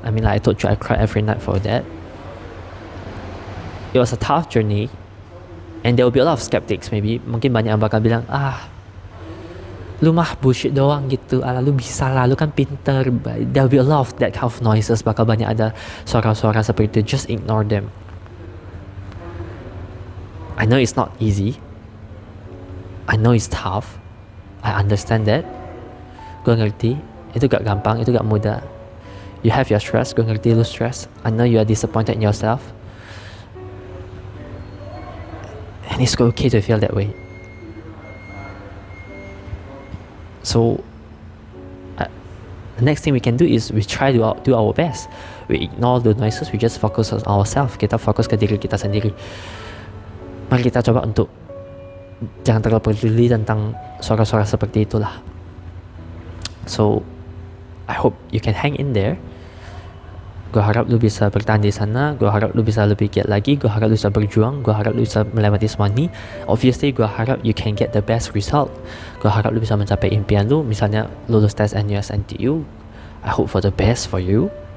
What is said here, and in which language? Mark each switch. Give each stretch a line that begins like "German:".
English: I mean, like I told you, I cried every night for that. It was a tough journey, and there will be a lot of skeptics.
Indonesian: Maybe mungkin banyak yang bakal bilang, lu mah bullshit doang gitu, lu bisa lah, lu kan pinter.
English: There will be a lot of that kind of noises.
Indonesian: Bakal banyak ada suara-suara seperti itu.
English: Just ignore them. I know it's not easy. I know it's tough. I understand that.
Indonesian: Gue ngerti, itu gak gampang, itu gak mudah.
English: You have your stress,
Indonesian: gue ngerti lu stress.
English: I know you are disappointed in yourself. And it's okay to feel that way. So the next thing we can do is we try to do our best. We ignore the noises, we just focus on ourselves.
Indonesian: Kita fokus ke diri kita sendiri. Mari kita coba untuk jangan terlalu peduli tentang suara-suara seperti itulah.
English: So I hope you can hang in there.
Indonesian: Gue harap lu bisa bertahan di sana. Gue harap lu bisa lebih giat lagi. Gue harap lu bisa berjuang. Gue harap lu bisa melewati semua ni. Obviously gue harap
English: you can get the best result.
Indonesian: Gue harap lu bisa mencapai impian lu. Misalnya lulus tes NUS NTU.
English: I hope for the best for you.